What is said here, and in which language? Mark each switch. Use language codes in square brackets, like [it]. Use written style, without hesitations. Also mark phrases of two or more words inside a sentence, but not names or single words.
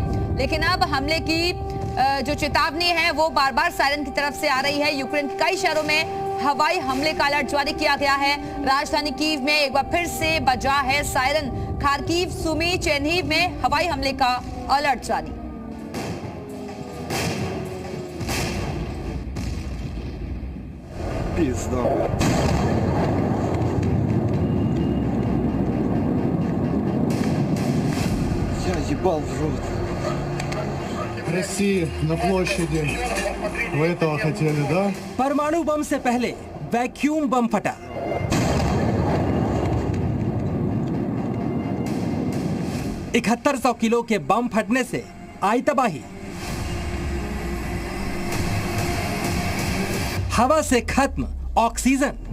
[hi] लेकिन अब हमले की जो चेतावनी है वो बार बार सायरन की तरफ से आ रही है। यूक्रेन के कई शहरों में हवाई हमले का अलर्ट जारी किया गया है। राजधानी कीव में एक बार फिर से बजा है सायरन। खार्किव, सुमी, चेरनीव में हवाई हमले का अलर्ट जारी। [ru] Я ебал в рот. России на площади. Вы этого хотели, да? [hi] परमाणु बम से पहले वैक्यूम बम फटा। $7100 किलो के बम फटने से आई तबाही। हवा से खत्म ऑक्सीजन।